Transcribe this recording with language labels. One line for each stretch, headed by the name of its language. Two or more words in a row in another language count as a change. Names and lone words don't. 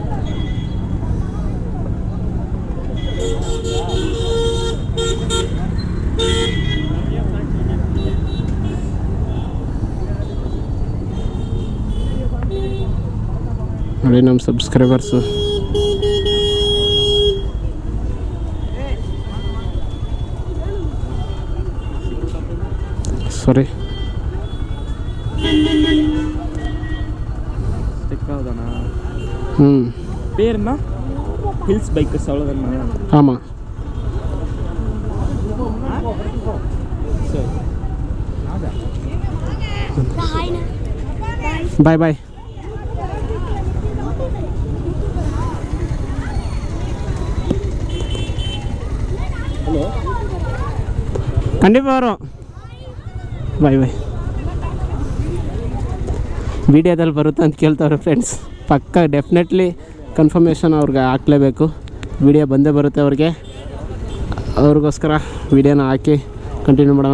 Kannada: ನೋಡಿ ನಮ್ಮ ಸಬ್ಸ್ಕ್ರೈಬರ್ಸು. ಸಾರಿ
Tamil: பேர் என்ன? ஹில்ஸ் பைக்கர்ஸ் அவ்வளோதானே? ஆமாம்.
English: bye bye.
Tamil: ஹலோ
Kannada: ಖಂಡಿತ ಅವರು
English: bye bye.
Kannada: ವಿಡಿಯೋದಲ್ಲಿ ಬರುತ್ತೆ ಅಂತ ಕೇಳ್ತಾವ್ರೆ ಫ್ರೆಂಡ್ಸ್. ಪಕ್ಕ
English: definitely confirmation
Kannada: ಅವ್ರಿಗೆ ಹಾಕ್ಲೇಬೇಕು. ವಿಡಿಯೋ ಬಂದೇ ಬರುತ್ತೆ ಅವ್ರಿಗೆ. ಅವ್ರಿಗೋಸ್ಕರ ವಿಡಿಯೋನ ಹಾಕಿ ಕಂಟಿನ್ಯೂ ಮಾಡೋಣ.